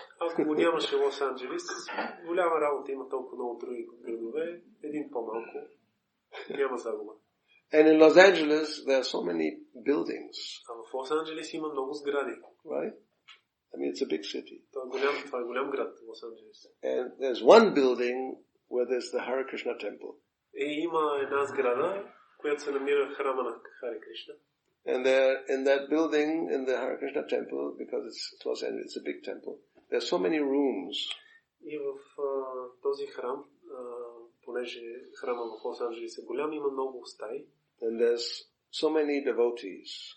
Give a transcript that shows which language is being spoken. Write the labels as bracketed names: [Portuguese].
[Bulgarian] Ако го нямаше Лос Анджелес, голяма работа, има толкова много други градове, един по-малко, няма загуба. [English] And in Los Angeles, there are so many buildings. [Bulgarian] А в Лос Анджелес има много сгради. [English] Right? I mean, it's a big city. [Bulgarian] Това е голям град, Лос Анджелес. [English] And there's one building where there's the Hare Krishna temple. [Bulgarian] И има една сграда, която се намира в храма на Харе Кришна. [English] And there, in that building, in the Hare Krishna temple, because it's a big temple, there are so many rooms. [Bulgarian] И в този храм, понеже храма в Лос Анджелес е голям, има много стаи. [English] And there's so many devotees.